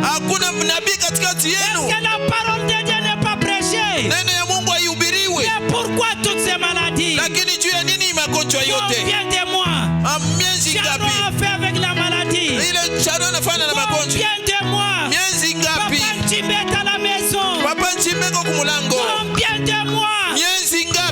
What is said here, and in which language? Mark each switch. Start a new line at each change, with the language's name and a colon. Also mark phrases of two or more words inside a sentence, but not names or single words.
Swahili: Hakuna nabii katikati
French: Est-ce
Swahili: yenu,
French: que la parole de Dieu n'est pas prêchée?
Swahili: neno ya Mungu haihubiriwe,
French: Mais pourquoi toutes ces maladies?
Swahili: lakini juu ya nini magonjwa yote?
French: Combien de mois
Swahili: Miezi Sharon ngapi
French: a fait avec la maladie?
Swahili: ile Sharon anafanya na magonjwa?
French: Combien de mois
Swahili: Miezi ngapi
French: Papa Nchimbe est à la maison?
Swahili: papa Nchimeko kumulango?
French: Combien de mois
Swahili: Miezi